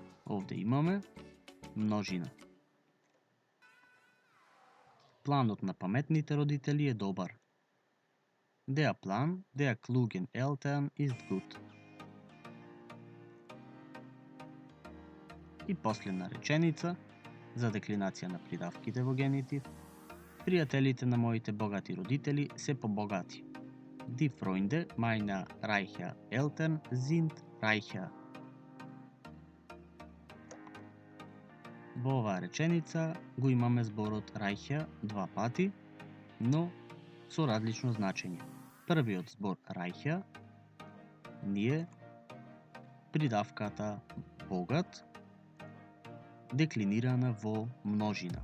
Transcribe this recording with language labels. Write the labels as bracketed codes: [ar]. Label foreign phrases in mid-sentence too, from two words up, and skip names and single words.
[mk] Овде имаме множина. Планот на паметните родители е добар. [de] Der Plan der klugen Eltern ist gut. [mk] И последна реченица за деклинација на придавките во генитив. Пријателите на моите богати родители се побогати. [de] Die Freunde meiner reicher Eltern sind reicher. [mk] Во оваа реченица го имаме зборот reicher два пати, но со различно значење. Првиот збор reicher ние придавката богат деклинирана во множина.